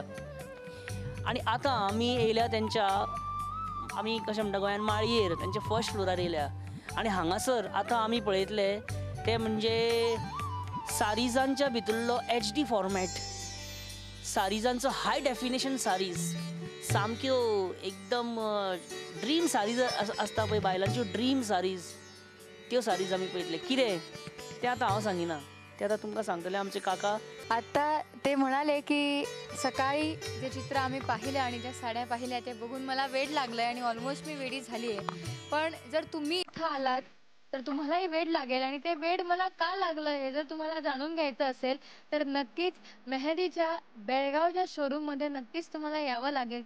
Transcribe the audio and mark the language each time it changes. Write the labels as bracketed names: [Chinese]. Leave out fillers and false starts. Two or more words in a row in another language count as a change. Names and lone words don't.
[Konkani] आनी आतां आमी येयल्या तेंच्या आमी कशें म्हणटा गोंयान माळयेर तेंच्या फर्स्ट फ्लोरार येयल्या आनी हांगासर आतां आमी पळयतले ते म्हणजे सारिजांच्या भितरलो [English] HD format, [Konkani] सारिजांचो [English] high definition sarees, [Konkani] सामक्यो एकदम [English] dream sarees [Konkani] आसता पळय बायलांच्यो [English] dream sarees, [Konkani] त्यो सारीज आमी पळयतले. कितें तें आतां हांव सांगिना, ते आतां तुमकां सांगतले आमचे काका. [Marathi] आता ते म्हणाले की सकाळी जे चित्र आम्ही पाहिले आणि ज्या साड्या पाहिल्या ते बघून मला वेड लागलं आणि ऑलमोस्ट मी वेडी झाली आहे. पण जर तुम्ही इथं आलात तर तुम्हालाही वेड लागेल आणि ते वेड मला का लागलं हे जर तुम्हाला जाणून घ्यायचं असेल तर नक्कीच मेहंदीच्या बेळगावच्या शोरूममध्ये नक्कीच तुम्हाला यावं लागेल.